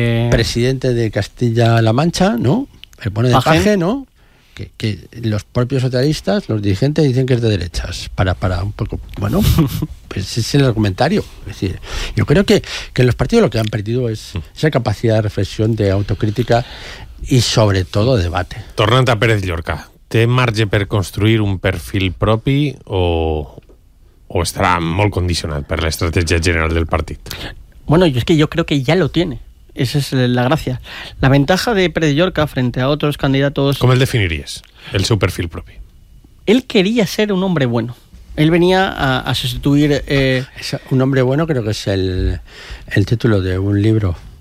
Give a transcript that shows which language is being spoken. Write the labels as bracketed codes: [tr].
[es] presidente de Castilla-La Mancha, ¿no? El bueno de Paje, ¿no? Que los propios socialistas, los dirigentes, dicen que es de derechas. Para un poco. Bueno, pues ese es el argumentario. Es decir, yo creo que los partidos lo que han perdido es esa capacidad de reflexión, de autocrítica y sobre todo de debate. [ca] Tornant a Pérez Llorca, ¿té marge per construir un perfil propi o estarà molt condicionat per l'estratègia general del partit? [es] Bueno, es que yo creo que ya lo tiene. Esa es la gracia. La ventaja de Pérez Llorca frente a otros candidatos... ¿Cómo él definirías el su perfil propio? Él quería ser un hombre bueno. Él venía a sustituir... Es un hombre bueno, creo que es el título de un libro.